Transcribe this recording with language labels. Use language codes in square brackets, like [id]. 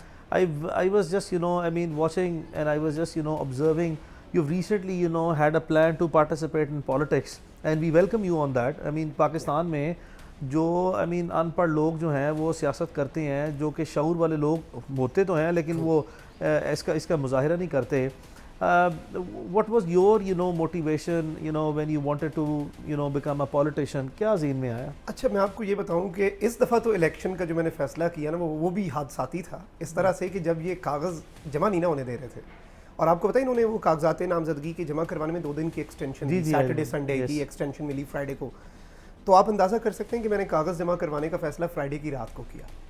[en] I was just, watching, and I was just, observing. You've recently, had a plan to participate in politics, and we welcome you on that. I mean, [ur] Pakistan میں جو ان پڑھ لوگ جو ہیں وہ سیاست کرتے ہیں, جو کہ شعور والے لوگ ہوتے تو ہیں لیکن وہ اس کا مظاہرہ نہیں کرتے. [en] What was your, motivation, when you wanted to, become a politician? [ur] کیا ذہن میں آیا؟ اچھا, میں آپ کو یہ بتاؤں کہ اس دفعہ تو الیکشن کا جو میں نے فیصلہ کیا نا وہ بھی حادثاتی تھا, اس طرح سے کہ جب یہ کاغذ جمع نہیں نہ ہونے دے رہے تھے, اور آپ کو پتہ ہے انہوں نے وہ کاغذات نامزدگی کے جمع کروانے میں 2 دن کی ایکسٹینشن دی, سیٹرڈے سنڈے کی ایکسٹینشن ملی فرائیڈے کو. تو آپ اندازہ کر سکتے ہیں کہ میں نے کاغذ جمع کروانے کا فیصلہ فرائیڈے کی رات کو کیا,